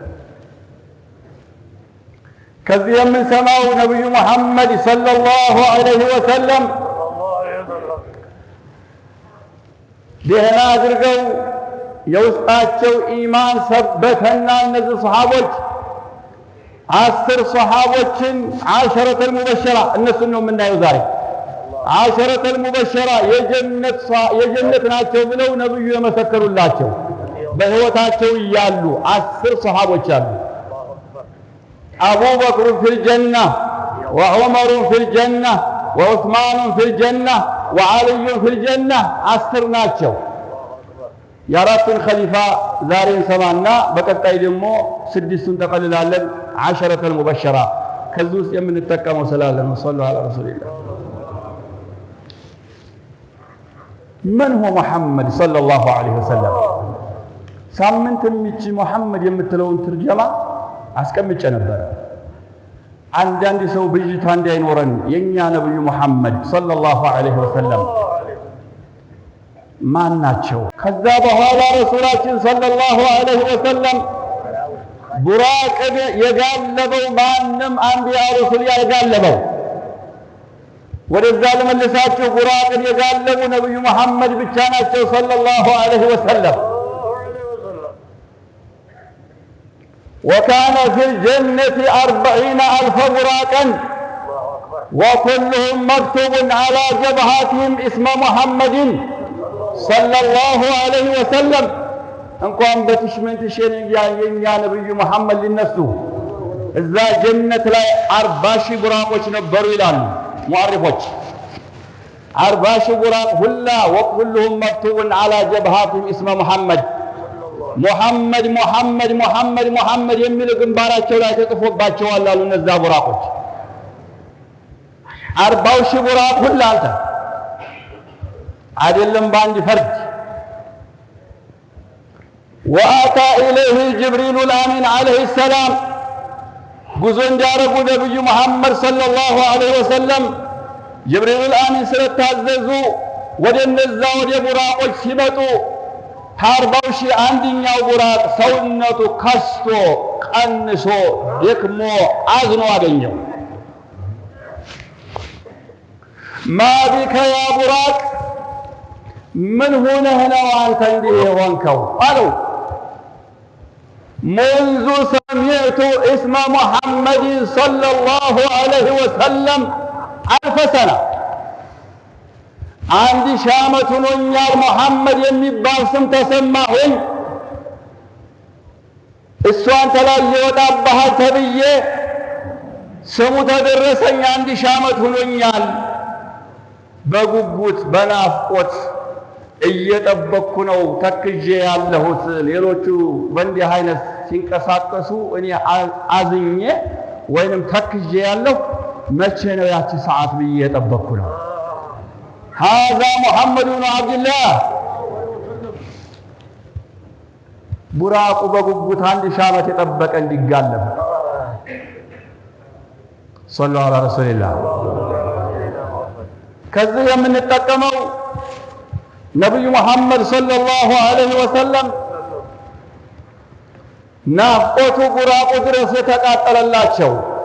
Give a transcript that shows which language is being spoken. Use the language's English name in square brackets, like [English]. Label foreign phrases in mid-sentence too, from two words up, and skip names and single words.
[Amharic] ከዚህ የምንሰማው ነብዩ መሐመድ [Arabic] صلى الله عليه وسلم [Amharic] ደህና አድርገው የውስጣቸው ኢማን ሰበተና እነዚህ ሰሃቦች 10 ሰሃቦችን 10 المبشرة እነሱን ነው የምናየው ዛሬ 10 المبشرة የጀነት ናቸው ብለው ነብዩ የመሰከሩላቸው በህይወታቸው እያሉ 10 ሰሃቦች አሉ [Arabic] أبو بكر في الجنة وعمر في الجنة وعثمان في الجنة وعلي في الجنة [Amharic] 10 ናቸው የአራቱን ኸሊፋ ዛሬ እንሰማና በቀጣይ ደግሞ ስድስቱን ተቀልላለን 10 ሙበሸራ ከዚህ ውስጥ የምንጠቀመው ስላለ ነው። [Arabic] صلى الله عليه وسلم من هو محمد صلى الله عليه وسلم [Amharic] ሳምንት ምንጭ መሐመድ የምትለውን ትርጀማ አስቀምጬ ነበር። አንዳንድ ሰው ብይታ እንዳይኖረን የኛ ነብዩ መሐመድ [Arabic] صلى الله عليه وسلم [Amharic] ማን ናቸው? ከዛ በኋላ ረሱላችን [Arabic] صلى الله عليه وسلم [Amharic] ቡራቅ የጋለበው ማንም አንቢያ ረሱል ያጋለበው ወደዛ ለመለሳቸው ቡራቅን የጋለቡ ነብዩ መሐመድ ብቻ ናቸው [Arabic] صلى الله عليه وسلم። وكان في الجنة 40,000 براقا وكلهم مكتوب على جبهاتهم اسم محمد صلى الله عليه وسلم [Amharic] እንኳን በትሽመንት ሸኔ የኛ ነብዩ መሐመድ ሊነሱ እዛ ጀነት ላይ 40,000 ቡራቆች ነበሩ ይላሉ ሙአሪፎች። 40,000 ቡራቅ ሁላ [Arabic] وكلهم مكتوب على جبهاتهم اسم محمد [Amharic] ሙሐመድ ሙሐመድ ሙሐመድ ሙሐመድ የሚል ግንባራቸው ላይ ተጽፎባቸዋል አሉ እነዛ ቡራቆች። 40,000 ቡራቅ ሁላ አንተ አይደለም በአንድ ፈርድ። [Arabic] وآتى إليه جبريل الأمين عليه السلام [Amharic] ጉዞ እንዳረጉ ነብዩ መሐመድ [Arabic] صلى الله عليه وسلم [Amharic] ጅብሪል الأمين ስለታዘዙ ወደ እነዛ ወደ ቡራቆች ሲመጡ 40,000 አንደኛው ቡራቅ ሰውነቱ ከስቶ ቀንሶ ደክሞ አዝኖ አገኘው። [Arabic] ما بك يا [Amharic] ቡራቅ ምን ሆነህ ነው አንተ እንዲህ የሆንከው አለው። [Arabic] منذ سمعت اسم محمد صلى الله عليه وسلم 1000 سنة [Amharic] አንድ ሺህ ዓመት ሆኖኛል መሐመድ የሚባል ስም ተሰማሁኝ። እሱ አንተ ላይ ይወጣብሃል ተብዬ ስሙ ተደረሰኝ። አንድ ሺህ ዓመት ሆኖኛል። በጉጉት በናፍቆት እየጠበቅኩ ነው ተክዤ ያለሁት። ሌሎቹ በእንዲህ አይነት ሲንቀሳቀሱ እኔ አዝኜ ወይንም ተክዤ ያለሁ መቼ ነው ያቺ ሰዓት ብዬ እየጠበቅኩ ነው። [Arabic] هذا محمد بن عبد الله [Amharic] ቡራቁ በጉጉት አንድ ሺህ ዓመት የጠበቀ እንዲጋለብ [Arabic] صلى الله عليه وسلم። [Amharic] ከዚህ የምንጠቀመው ነብዩ መሐመድ [Arabic] صلى الله عليه وسلم [Amharic] ናፍቆቱ ቡራቁ ድረስ የተቃጠለላቸው